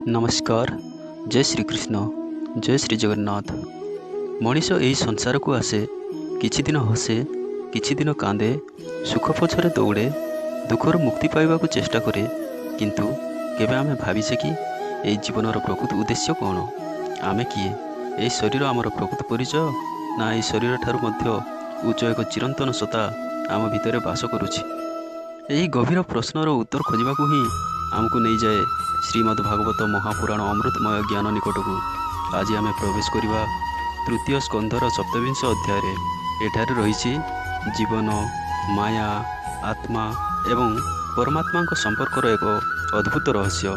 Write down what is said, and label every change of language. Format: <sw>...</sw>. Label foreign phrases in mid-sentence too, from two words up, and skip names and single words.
<or>ନମସ୍କାର। ଜୟ ଶ୍ରୀ କୃଷ୍ଣ। ଜୟ ଶ୍ରୀ ଜଗନ୍ନାଥ। ମଣିଷ ଏହି ସଂସାର କୁ ଆସେ, କିଛି ଦିନ ହସେ, କିଛି ଦିନ କାନ୍ଦେ, ସୁଖ ପଛରେ ଦୌଡ଼େ, ଦୁଃଖର ମୁକ୍ତି ପାଇବାକୁ ଚେଷ୍ଟା କରେ। କିନ୍ତୁ କେବେ ଆମେ ଭାବିଛେ କି ଏଇ ଜୀବନର ପ୍ରକୃତ ଉଦ୍ଦେଶ୍ୟ କୌଣ? ଆମେ କିଏ? ଏଇ ଶରୀର ଆମର ପ୍ରକୃତ ପରିଚୟ ନା ଏଇ ଶରୀର ଠାରୁ ମଧ୍ୟ ଉଚ୍ଚ ଏକ ଚିରନ୍ତନ ସତ୍ତା ଆମ ଭିତରେ ବାସ କରୁଛି? ଏହି ଗଭୀର ପ୍ରଶ୍ନର ଉତ୍ତର ଖୋଜିବାକୁ ହିଁ ଆମକୁ ନେଇଯାଏ ଶ୍ରୀମଦ୍ ଭାଗବତ ମହାପୁରାଣ ଅମୃତମୟ ଜ୍ଞାନ ନିକଟକୁ। ଆଜି ଆମେ ପ୍ରବେଶ କରିବା ତୃତୀୟ ସ୍କନ୍ଧର ସପ୍ତବିଂଶ ଅଧ୍ୟାୟରେ। ଏଠାରେ ରହିଛି ଜୀବନ, ମାୟା, ଆତ୍ମା ଏବଂ ପରମାତ୍ମାଙ୍କ ସମ୍ପର୍କର ଏକ ଅଦ୍ଭୁତ ରହସ୍ୟ।</or>